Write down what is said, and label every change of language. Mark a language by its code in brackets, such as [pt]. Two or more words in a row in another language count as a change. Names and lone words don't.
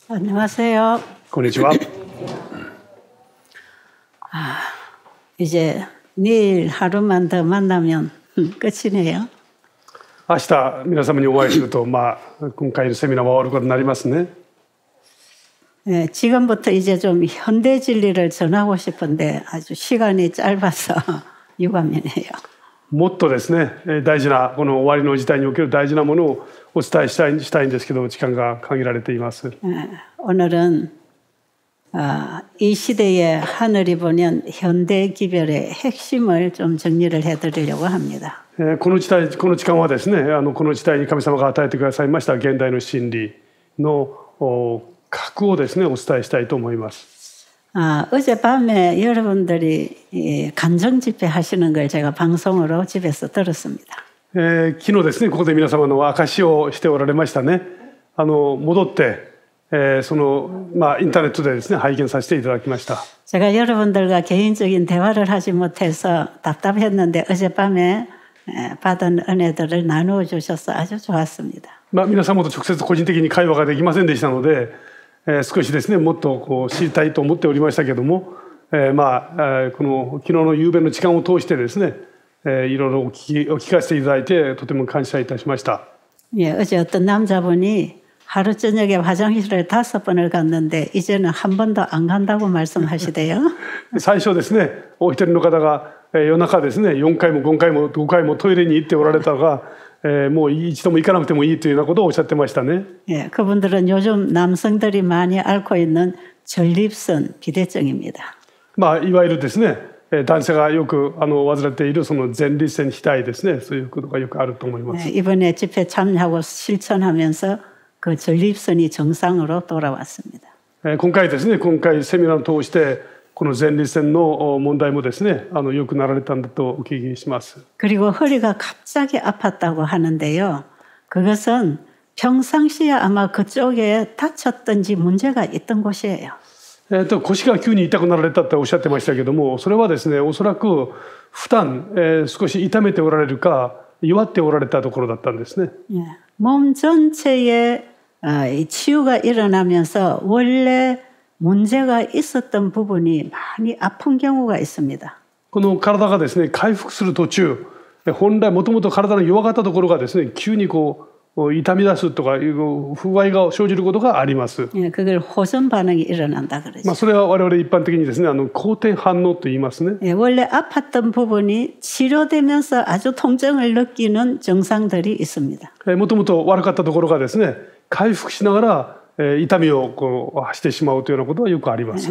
[ko] 안녕하세요. [ja] こんにちは。 [ko] 이제 내일 하루만 더 만나면 끝이네요. [ja] 明日皆様にお会いすると、今回のセミナーは終わることになりますね。 [ko] 네, 지금부터 이제 좀 현대 진리를 전하고 싶은데 아주 시간이 짧아서 유감이네요. [ja] もっとですね、大事なこの終わりの時代における大事なものをお伝えしたいんですけど、時間が限られています。 [ko] 오늘은 이 시대에 하늘이 보낸 현대 기별의 핵심을 좀 정리를 해드리려고 합니다. [ja] この時間はですね、この時代に神様が与えてくださいました現代の真理の核をですね、お伝えしたいと思います。 [ko] 어젯밤에 여러분들이 감정 집회 하시는 걸 제가 방송으로 집에서 들었습니다. [ja] 昨日ですね、ここで皆様の証しをしておられましたね。戻って、インターネットでですね、拝見させていただきました。 [ko] 제가 여러분들과 개인적인 대화를 하지 못해서 답답했는데 어젯밤에 받은 은혜들을 나누어 주셔서 아주 좋았습니다. [ja] 皆様と直接個人的に会話ができませんでしたので、少しですね、もっと知りたいと思っておりましたけども、この昨日の夕べの時間を通してですね、いろいろお聞かせていただいてとても感謝いたしました。 [ko] 예, 어제 어떤 남자분이 하루 저녁에 화장실을 5번을 갔는데 이제는 한 번도 안 간다고 말씀하시대요. [ja] 最初ですね、お一人の方が夜中ですね、4回も5回も5回もトイレに行っておられたが、もう一度も行かなくてもいいというようなことをおっしゃってましたね。 [ko] 예, 그분들은 요즘 남성들이 많이 앓고 있는 전립선 비대증입니다. [ja] いわゆるですね、男性がよく患っているその前立腺肥大ですね、そういうことがよくあると思います。 [ko] 이번에 집회 참여하고 실천하면서 그 전립선이 정상으로 돌아왔습니다. [ja] 今回ですね、今回セミナーを通してこの前立腺の問題もですね、よくなられたんだとお聞きします。 [ko] 그리고 허리가 갑자기 아팠다고 하는데요. 그것은 평상시에 아마 그쪽에 다쳤던지 문제가 있던 곳이에요. [ja] 腰が急に痛くなられたっておっしゃってましたけども、それはですね、おそらく普段、少し痛めておられるか弱っておられたところだったんですね。 [ko] 몸 전체에 치유가 일어나면서 원래 문제가 있었던 부분이 많이 아픈 경우가 있습니다. [ja] この体がですね、回復する途中、本来もともと体の弱かったところがですね、急に痛み出すとかいう不具合が生じることがあります。 [ko] 그걸 호전 반응이 일어난다 그러죠. [ja] それは我々一般的にですね、好転反応と言いますね。 [ko] 원래 아팠던 부분이 치료되면서 아주 통증을 느끼는 증상들이 있습니다. [ja] もともと悪かったところがですね、回復しながら痛みをしてしまうというようなことはよくあります。